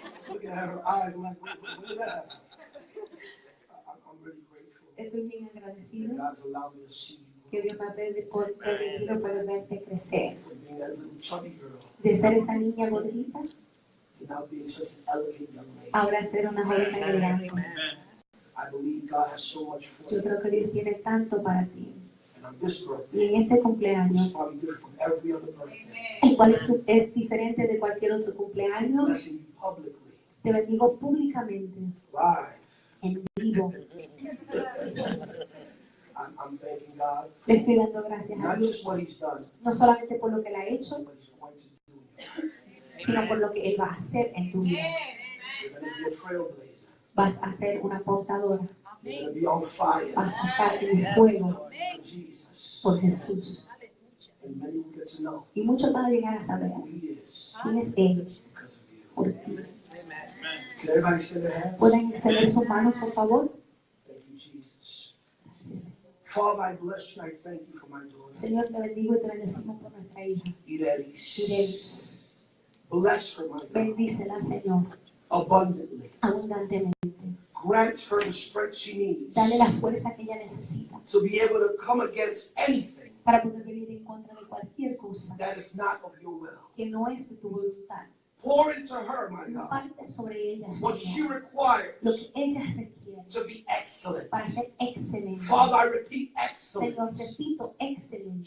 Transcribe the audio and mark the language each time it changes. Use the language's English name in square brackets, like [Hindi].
[English] Looking at her eyes, I'm like, what is that? I'm really grateful [Spanish] Estoy bien agradecido [English] that God's allowed me to see you. [Spanish] que Dios me ha permitido poder verte crecer. [English] From being that little chubby girl [Spanish] De ser esa niña gordita, [English] to now being such an elegant young lady. [Spanish] ahora ser una joven tan elegante. [English] I believe God has so much for [Spanish] Yo [English] you. [Spanish] creo que Dios tiene tanto para ti. [English] And on this [Spanish] Y [English] birthday, [Spanish] en este cumpleaños, [English] it's probably different from every other birthday. [Spanish] el cual es diferente de cualquier otro cumpleaños, [English] Blessing you publicly, [Spanish] te bendigo públicamente, [English] live. [Spanish] en vivo. [English] I'm thanking God [Spanish] Le estoy dando gracias a [English] not [Spanish] Dios, [English] just what He's done, [Spanish] no solamente por lo que Él ha hecho, [English] but He's going to do in your life. [Spanish] sino por lo que Él va a hacer en tu vida. [English] You're going to be a trailblazer. [Spanish] Vas a ser una portadora, [English] You're going to be on fire [Spanish] vas a estar en fuego [English] for Jesus. [Spanish] por Jesús. [English] And many will get to know [Spanish] Y muchos van a llegar a saber [English] who He is [Spanish] quién es Él [English] because of you. [Spanish] por ti. [English] Can everybody stand their hands? [Spanish] ¿Pueden extender sus manos, por favor? [English] Thank you, Jesus. [Spanish] Gracias. [English] Father, I bless you. I thank you for my daughter, [Spanish] Señor, te bendigo y te bendecimos por nuestra hija. Irelis. Irelis. [English] Bless her, my God, [Spanish] Bendícela, Señor, [English] abundantly. [Spanish] abundantemente. [English] Grant her the strength she needs [Spanish] Dale la fuerza que ella necesita [English] to be able to come against anything [Spanish] para poder venir en contra de cualquier cosa [English] that is not of your will. [Spanish] que no es de tu voluntad. [English] Pour into her, my God, [Spanish] Comparte sobre ella, [English] what she [Spanish] Señor, [English] requires [Spanish] lo que ella requiere [English] to be excellent. [Spanish] para ser excelente. [English] Father, I repeat [Spanish] Señor, [English] excellent. [Spanish] repito, excelente.